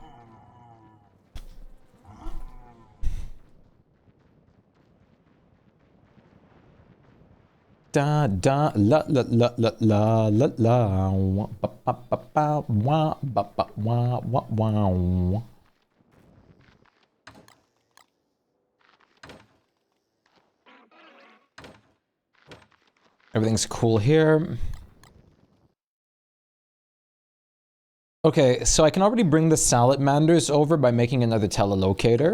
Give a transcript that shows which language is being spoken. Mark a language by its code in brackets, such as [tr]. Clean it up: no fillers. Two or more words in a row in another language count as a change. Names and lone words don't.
[en] Da da la la la la la la la wah, ba, ba, ba, ba, wah, ba, ba, wah, wah, wah. Everything's cool here. Okay, so I can already bring the salamanders over by making another telelocator.